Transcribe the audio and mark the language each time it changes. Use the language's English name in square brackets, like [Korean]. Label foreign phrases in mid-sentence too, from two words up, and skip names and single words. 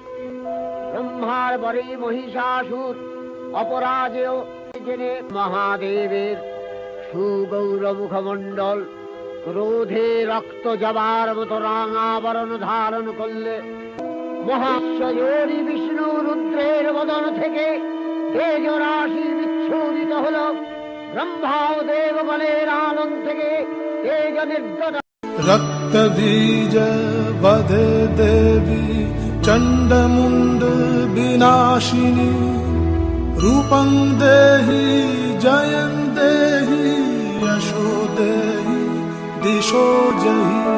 [Bangla] ব্রহ্মার বরে মহিষাসুর অপরাজেয় জেনে মহাদেবের সুগৌর মুখমণ্ডল ক্রোধে রক্ত জবার মতো রাঙাবরণ ধারণ করলে। মহাশ্বরী বিষ্ণু রুদ্রের বদন থেকে তেজ রাশি বিচ্ছুরিত হল। ব্রহ্মা ও দেবগণের আনন্দ থেকে তেজ নির্গত। [Sanskrit] रक्त बीज वधे देवी चंडमुंड विनाशिनी, रूपं देहि जयं देहि यशो देहि दिशो जहि।